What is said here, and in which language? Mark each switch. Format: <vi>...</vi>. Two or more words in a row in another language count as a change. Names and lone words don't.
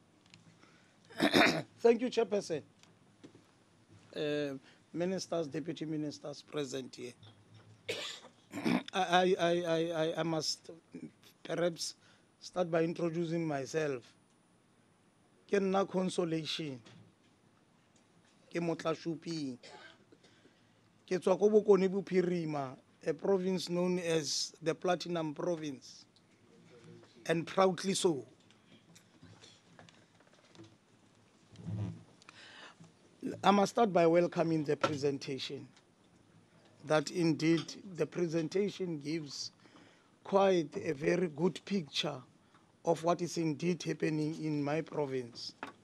<en>Thank you, Chairperson. Ministers, deputy ministers present here. I must perhaps start by introducing myself.</en> <tn>Ke nna Consolation. Ke Motla Shopping. Ke tswa ko Bokone Bophirima,</tn> <en>a province known as the Platinum Province, and proudly so. I must start by welcoming the presentation. That indeed the presentation gives quite a very good picture of what is indeed happening in my province.</en>